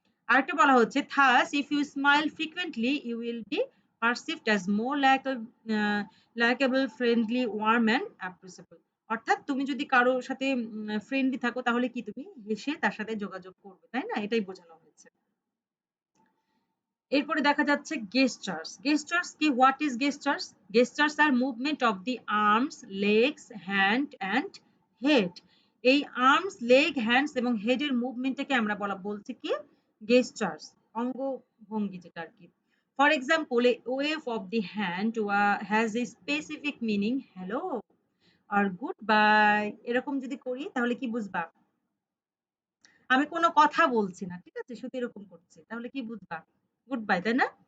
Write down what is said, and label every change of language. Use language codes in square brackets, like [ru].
[bn] আরেকটা বলা হচ্ছে, [en] thus if you smile frequently you will be perceived as more likable, friendly, warm and approachable. [bn] অর্থাৎ তুমি যদি কারো সাথে ফ্রেন্ডলি থাকো তাহলে কি তুমি হেসে তার সাথে যোগাযোগ করবে, তাই না? এটাই বোঝানো হয়েছে। এরপরে দেখা যাচ্ছে gestures. Gestures কি? [en] What is gestures? Gestures are movement of the arms, legs, hand and head. [bn] এই আর্মস, লেগ, হ্যান্ডস এবং হেড এর মুভমেন্টটাকে আমরা বলছি কি? gestures, অঙ্গভঙ্গি যেটা আরকি। [en] For example, a wave of the hand has a specific meaning, hello or goodbye। [bn] এরকম যদি করি তাহলে কি বুঝবা? আমি কোনো কথা বলছি না, ঠিক আছে? শুধু এরকম করছি। তাহলে কি বুঝবা? গুড বাই, তাই না?